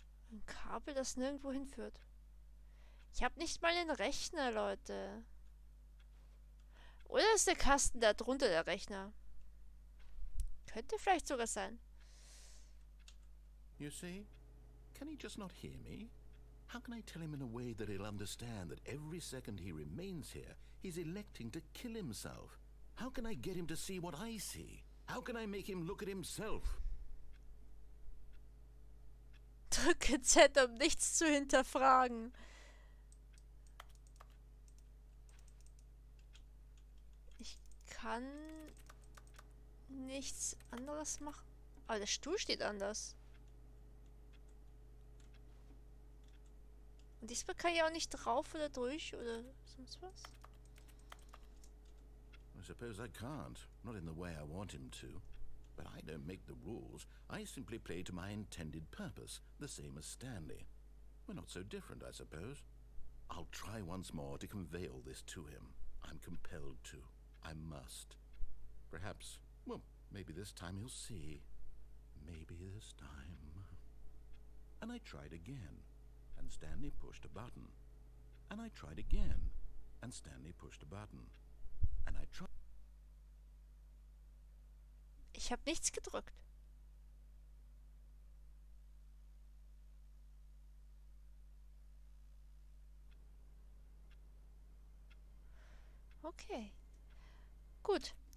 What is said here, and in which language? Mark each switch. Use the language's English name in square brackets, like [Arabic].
[German] Ein Kabel, das nirgendwo hinführt. Ich habe nicht mal den Rechner, Leute. Oder ist der Kasten da drunter der Rechner? Könnte vielleicht sogar sein. [English] You see? Can he just not hear me? How can I tell him in a way that he'll understand that every second he remains here, he's electing to kill himself? How can I get him to see what I see? How can I make him look at himself? [German] Drücke Z, um nichts zu hinterfragen. Ich kann nichts anderes machen. Aber der Stuhl steht anders. Und diesmal kann ich auch nicht drauf oder durch oder sonst was. [English] I suppose I can't. Not in the way I want him to. But I don't make the rules. I simply play to my intended purpose, the same as Stanley. We're not so different, I suppose. I'll try once more to convey all this to him. I'm compelled to. I must. Perhaps, well, maybe this time he'll see. Maybe this time. And I tried again, and Stanley pushed a button. And I tried again, and Stanley pushed a button. And I tried. [German] Ich habe nichts gedrückt. Okay. Gut.